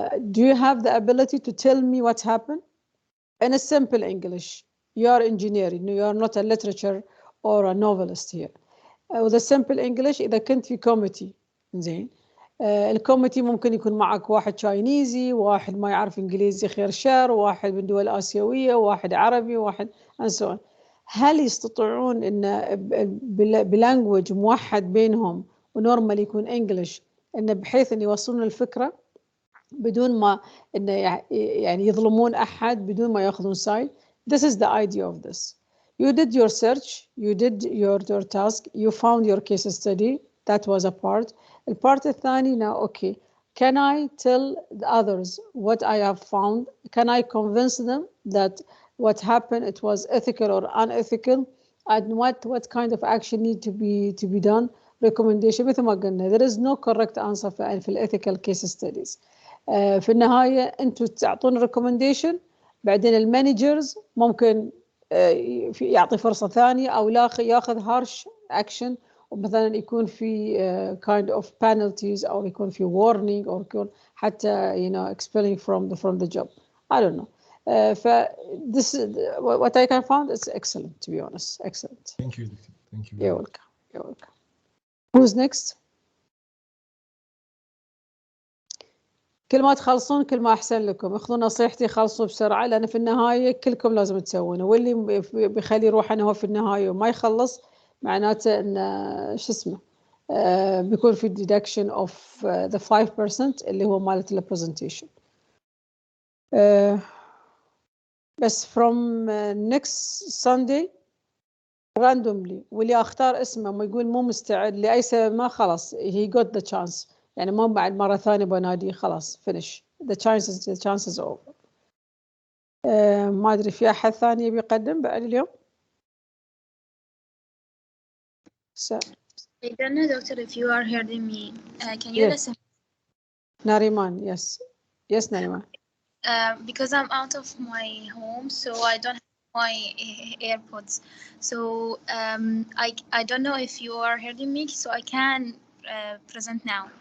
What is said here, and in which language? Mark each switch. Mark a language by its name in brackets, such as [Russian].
[English] Do you have the ability to tell me what happened in a simple English? You are engineering, you are not a literature or a novelist here. With a simple English, [Arabic] إذا كنت في [English] committee, [Arabic] زين. الكوميتي ممكن يكون معك واحد تشاينيزي، واحد ما يعرف إنجليزي خير شر، واحد من دول آسيوية، واحد عربي، واحد [English] and so on. [Arabic] هل يستطيعون إن بلانجوج موحد بينهم ونورمال يكون إنجليش، إنه بحيث إن يوصلون الفكرة بدون ما إنه يعني يظلمون أحد، بدون ما يأخذون side. [English] This is the idea of this. You did your search, you did your task, you found your case study. That was a part. The part [Arabic] الثاني [English] now, okay, can I tell the others what I have found? Can I convince them that what happened, it was ethical or unethical, and what kind of action need to be done? Recommendation [Arabic] مثل ما قلنا, [English] there is no correct answer في ethical case studies. [Arabic] في النهاية أنتوا تعطون recommendation، بعدين المانجرز ممكن يعطي فرصة ثانية أو ياخذ [English] harsh action، [Arabic] ومثلا يكون في [English] kind of penalties [Arabic] أو يكون في warning أو يكون حتى [English] expelling from the job. I don't know. This what I can find is excellent, to be honest. Excellent. Thank you. Thank you. You're welcome. You're welcome. Who's next? [Arabic] كل ما تخلصون كل ما أحسن لكم. اخذوا نصيحتي، خلصوا بسرعة، لأن في النهاية كلكم لازم تسوونه، واللي بيخلي روحه أنه هو في النهاية وما يخلص معناته أنه شو اسمه بيكون في [English] deduction of the 5% [Arabic] اللي هو مالت البرزنتيشن. بس [English] from next Sunday randomly [Arabic] واللي أختار اسمه ما يقول مو مستعد لأي سبب ما، خلاص [English] he got the chance، [Arabic] يعني ما بعد مرة ثانية بنادي، خلاص [English] finish the chances over. [Arabic] ما أدري في أحد ثاني يبي يقدم بعد اليوم؟ [English] I don't know, Doctor, if you are hearing me. Can you listen? Nariman, yes. Yes, Nariman. Because I'm out of my home, so I don't have my AirPods. So I don't know if you are hearing me, so I can present now.